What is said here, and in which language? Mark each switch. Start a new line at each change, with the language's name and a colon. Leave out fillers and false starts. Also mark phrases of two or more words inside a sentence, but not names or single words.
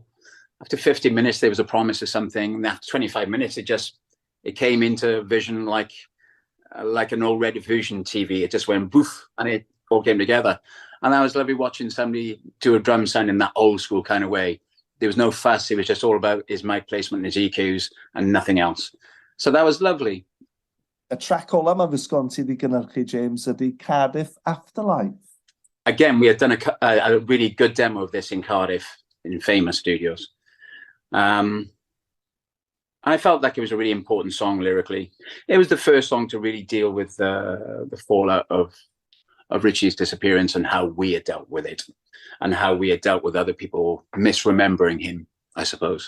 English: After 15 minutes, there was a promise of something. And after 25 minutes, it came into vision like an old Red Fusion TV. It just went boof, and it all came together. And that was lovely watching somebody do a drum sound in that old school kind of way. There was no fuss. It was just all about his mic placement and his EQs and nothing else. So that was lovely.
Welsh: Y track ola mae Visconti wedi gynhyrchu, James, ydy Cardiff Afterlife.
English: Again, we had done a really good demo of this in Cardiff, in Famous Studios. I felt like it was a really important song lyrically. It was the first song to really deal with the fallout of Richey's disappearance and how we had dealt with it, and how we had dealt with other people misremembering him, I suppose.